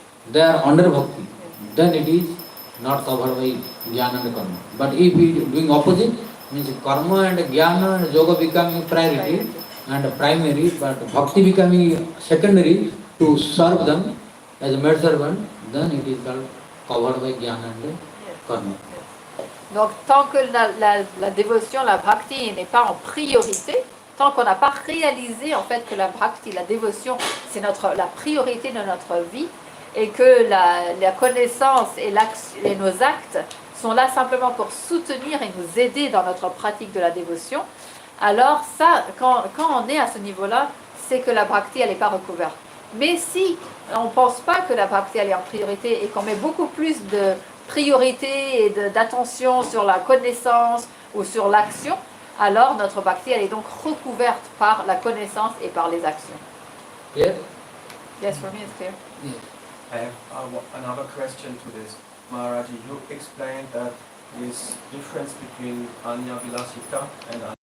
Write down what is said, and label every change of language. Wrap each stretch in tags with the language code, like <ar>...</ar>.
<en>They are under bhakti, then it is not covered by jnana and karma. But if we are doing opposite, means karma and jnana and yoga becoming priority and primary, but bhakti becoming secondary to serve them as a maid servant, then it is called covered by jnana and karma.</en> <fr>Donc tant que la dévotion, la bhakti n'est pas en priorité, tant qu'on n'a pas réalisé en fait que la bhakti, la dévotion, c'est la priorité de notre vie, et que la connaissance et nos actes sont là simplement pour soutenir et nous aider dans notre pratique de la dévotion, alors ça, quand on est à ce niveau-là, c'est que la bhakti, elle n'est pas recouverte. Mais si on ne pense pas que la bhakti, elle est en priorité et qu'on met beaucoup plus de priorité et d'attention sur la connaissance ou sur l'action, alors notre bhakti, elle est donc recouverte par la connaissance et par les actions.</fr> <en>Clear? Yes, for me it's clear. Yes. I have another question to this. Maharaji, you explained that this difference between Anya Vilasita and</en>